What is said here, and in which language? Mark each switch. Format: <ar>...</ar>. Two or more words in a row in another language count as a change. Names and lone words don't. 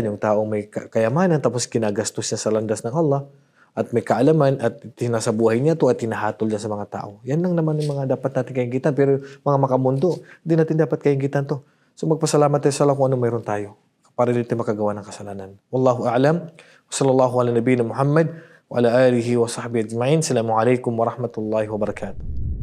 <tl>Yung taong may kayamanan tapos kinagastos niya sa landas ng Allah at may kaalaman at tinasa buhay niya to at tinahatol niya sa mga tao. Yan lang naman yung mga dapat natin kainggitan. Pero mga makamundo, hindi natin dapat kainggitan to. So magpasalamat tayo sa Allah kung ano mayroon tayo para dito makagawa ng kasalanan.</tl> <ar>والله أعلم. صلى الله على نبينا محمد وعلى آله وصحبه أجمعين. السلام عليكم ورحمة الله وبركاته.</ar>